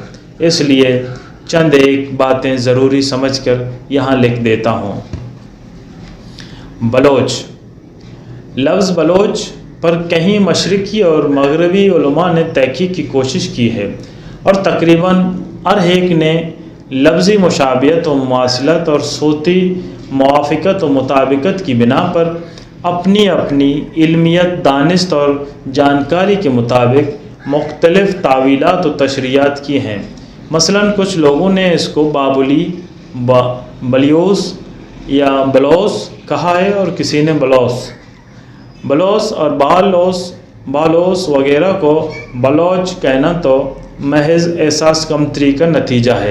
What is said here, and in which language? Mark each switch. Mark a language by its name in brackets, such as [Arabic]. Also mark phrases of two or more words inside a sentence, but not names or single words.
[Urdu] اس لیے چند ایک باتیں ضروری سمجھ کر یہاں لکھ دیتا ہوں۔ بلوچ لفظ بلوچ پر کہیں مشرقی اور مغربی علماء نے تحقیق کی کوشش کی ہے، اور تقریباً ہر ایک نے لفظی مشابہت و مماثلت اور صوتی موافقت و مطابقت کی بنا پر اپنی اپنی علمیت، دانست اور جانکاری کے مطابق مختلف تعویلات و تشریحات کی ہیں۔ مثلا کچھ لوگوں نے اس کو بابلی، بلیوس یا بلوس کہا ہے، اور کسی نے بلوس اور بالوس وغیرہ کو بلوچ کہنا تو محض احساس کمتری کا نتیجہ ہے۔